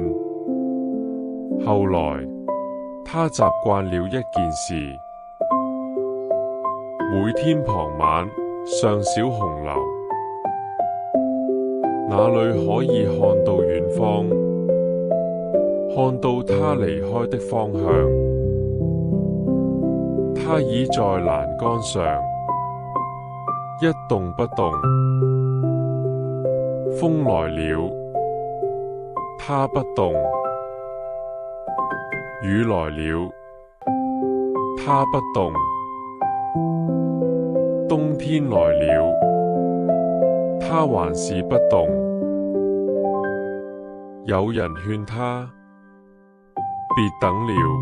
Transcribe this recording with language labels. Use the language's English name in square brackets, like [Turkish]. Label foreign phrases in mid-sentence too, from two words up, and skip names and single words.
[Chinese] 後來他習慣了一件事，每天傍晚上小紅樓，那裏可以看到遠方，看到他離開的方向。他倚在欄杆上，一動不動。風來了，他不動；雨來了，他不動；冬天來了，他還是不動。有人勸他，別等了。